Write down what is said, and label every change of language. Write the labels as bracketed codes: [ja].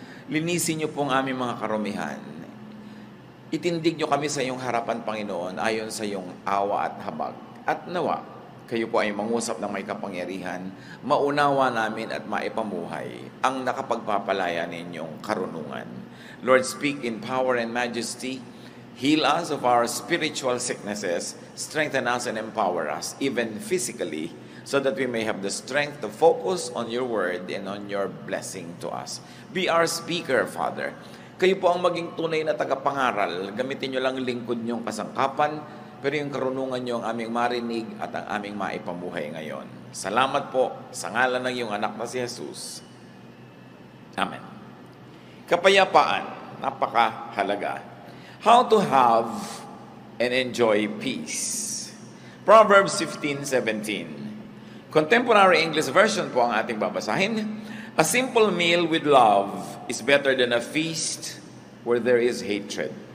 [tl] Linisin niyo po ang aming mga karumihan. Itindig niyo kami sa iyong harapan, Panginoon, ayon sa iyong awa at habag. At nawa, kayo po ay mangusap ng may kapangyarihan, maunawa namin at maipamuhay ang nakapagpapalaya ninyong karunungan. [en] Lord, speak in power and majesty. Heal us of our spiritual sicknesses. Strengthen us and empower us, even physically, so that we may have the strength to focus on your word and on your blessing to us. Be our speaker, Father. [tl] Kayo po ang maging tunay na tagapangaral. Gamitin nyo lang lingkod nyong kasangkapan, pero yung karunungan nyo ang aming marinig at ang aming maipamuhay ngayon. Salamat po sa ngalan ng iyong anak na si Jesus. Amen. Kapayapaan, napakahalaga. [en] How to have and enjoy peace. [tl] Proverbs 15:17. Contemporary English version po ang ating babasahin. [en] A simple meal with love is better than a feast where there is hatred.